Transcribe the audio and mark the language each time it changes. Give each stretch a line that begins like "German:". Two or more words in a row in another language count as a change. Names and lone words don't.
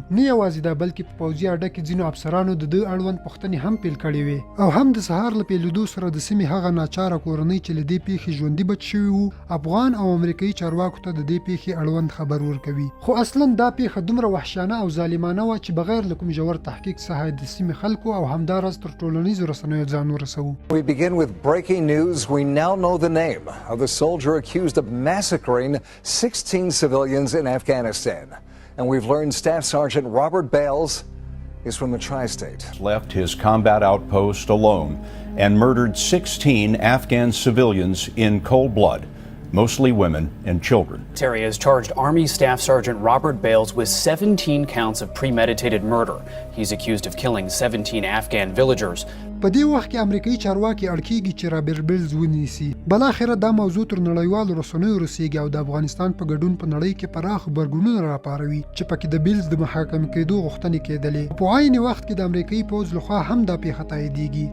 Pashto: نه یوازې دا بلکې په پوځي اډه کې ځینو افسرانو د ده اړوند پوښتنې هم پیل کړې وې او هم د سهار له پیلېدو سره د سیمې هغه ناچاره کورنۍ چې له دې پیښې ژوندي بچ شوي وو افغان او امریکایي چارواکو ته د دې پیښې اړوند خبر ورکوي. خو اصلا دا پیښه دومره وحشیانه او ظالمانه وه چې بغیر له کوم ژور تحقیق څخه د سیمې خلکو او همدارس تر ټولنیزو رسنیو ځان ورسوو.
English: We begin with breaking news. We now know the name of the soldier accused of massacring 16 civilians in Afghanistan. And we've learned Staff Sergeant Robert Bales is from the tri-state. Left his combat outpost alone and murdered 16 Afghan civilians in cold blood. Mostly women and children. Terry has charged Army Staff Sergeant Robert Bales with 17 counts of premeditated murder. He's accused of killing 17 Afghan villagers.
Pashto: په دې وخت کې امریکایي چارواکي اړ کېږي چې رابرټ بیلز ونیسي. بالاخره دا موضوع تر نړیوالو رسنیو رسیږي او د افغانستان په ګډون په نړۍ کې پراخ غبرګونونه راپاروي چې پکې د بیلز د محاکمې کېدو غوښتنې کېدلې. په عین وخت کې د امریکایي پوځ لخوا هم دا پیښه تاییدېږي.